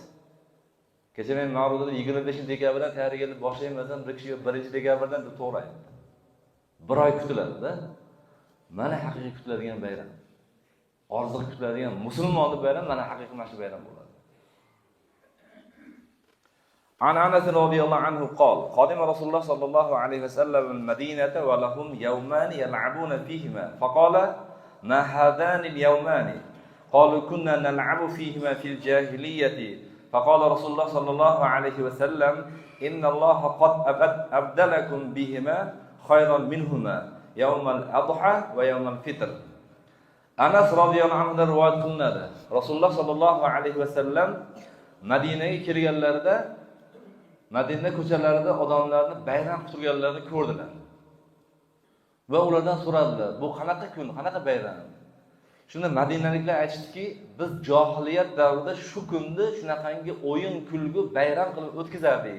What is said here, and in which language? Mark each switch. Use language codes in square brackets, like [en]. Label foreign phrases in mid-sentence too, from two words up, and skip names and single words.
[uz] Kecha men ma'ruzada 25-dekabrdan tayyorgarlik boshlayman, bir kishi 1-dekabrdan deb to'g'ri aytdi. Bir oy kutiladi-da. Mana haqiqiy kutiladigan bayram. Orziq kutiladigan musulmonning bayrami mana haqiqiy mana shu bayram bo'ladi. [ar] عن أنس رضي الله عنه قال قدم رسول الله صلى الله عليه وسلم المدينة ولهم يومان يلعبون فيهما فقال ما هذان اليومان قالوا كنا نلعب فيهما في الجاهلية فقال رسول الله صلى الله عليه وسلم إن الله قد أبدلكم بهما خيرا منهما يوم الأضحى ويوم الفطر. [uz] Anas [ar] رضي الله عنه [uz] rivoyat qilinadi. Rasululloh [ar] صلى الله عليه وسلم [uz] Madinaga kelganlarida Madina ko'chalarida odamlarni bayram qilganlarini ko'rdilar. Va ulardan so'radilar, bu qanaqa kun, qanaqa bayram? Shunda Madinaliklar aytishdiki, biz jahiliyat davrida shu kunni shunaqangi o'yin, kulgu, bayram qilib o'tkazardik.